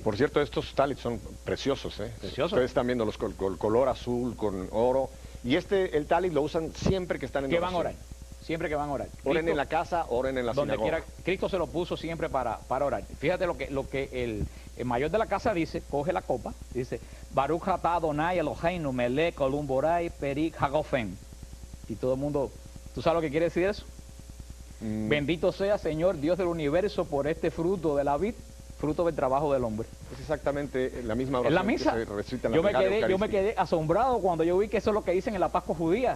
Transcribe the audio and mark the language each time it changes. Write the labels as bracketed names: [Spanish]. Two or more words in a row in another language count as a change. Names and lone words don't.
[Spanish] Por cierto, estos talits son preciosos, ¿eh? Preciosos. Ustedes están viendo los color azul con oro. Y el talit lo usan siempre que están en oración. Van a orar. Siempre que van a orar. Oren en la casa, oren en la sinagoga. Quiera, Cristo se lo puso siempre para orar. Fíjate lo que el mayor de la casa dice, coge la copa, dice, [Hebrew] ברוך אתה אדוני אלוהינו מלך עולם בורא פרי הגפן. [Spanish] Y todo el mundo, ¿tú sabes lo que quiere decir eso? Bendito sea, Señor, Dios del universo, por este fruto de la vid, fruto del trabajo del hombre. Es exactamente la misma oración. En la misa, que se recita en la yo me quedé asombrado cuando yo vi que eso es lo que dicen en la Pascua judía.